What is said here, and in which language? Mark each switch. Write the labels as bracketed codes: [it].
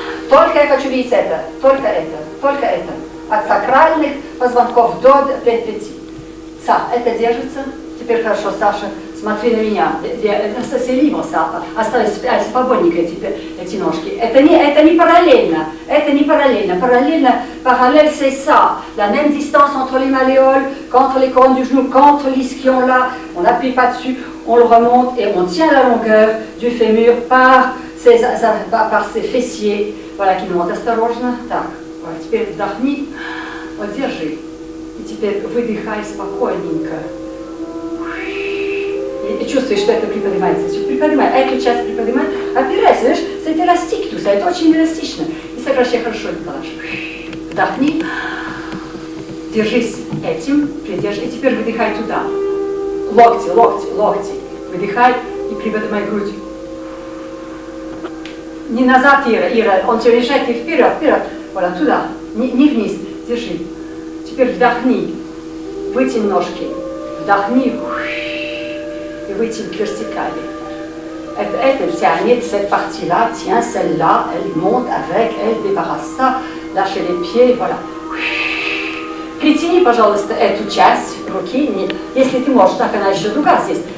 [ru] Только я хочу видеть это, только это, только это. От сакральных позвонков до пяти. Это держится. Теперь хорошо, Саша, смотри на меня. [fr] C'est libre, ça. [ru] Оставь свободненько эти ножки. Это не параллельно. Это не параллельно. [fr] Parallèle, c'est ça. La même distance entre les malléoles, qu'entre les couronnes du genou, qu'entre l'ischion là. On n'appuie pas dessus, on le remonte et on tient la longueur du fémur par ses fessiers. Voilà, qui nous montent. [ru] Осторожно. Так, вот, теперь вдохни. Вот, держи. И теперь выдыхай спокойненько. И чувствуешь, что это приподнимается. Приподнимай, эту часть приподнимай. Опирайся, знаешь, [fr] c'est élastique tout ça, [ru] это очень эластично. И сокращай хорошо это дальше. Вдохни. Держись этим, придержи. И теперь выдыхай туда. Локти, локти, локти. Выдыхай и приподнимай грудь. Не назад, Ира, он тебе мешает, и вперед, вперед. Voilà, туда, не вниз, держи. Теперь вдохни, вытянь ножки, вдохни и вытянь к вертикали. [fr] Elle tient cette partie-là, tiens celle-là, elle monte avec, elle débarrasse ça, lâchez les pieds, voilà. [ru] Притяни, пожалуйста, эту часть руки, если ты можешь, так она еще другая здесь.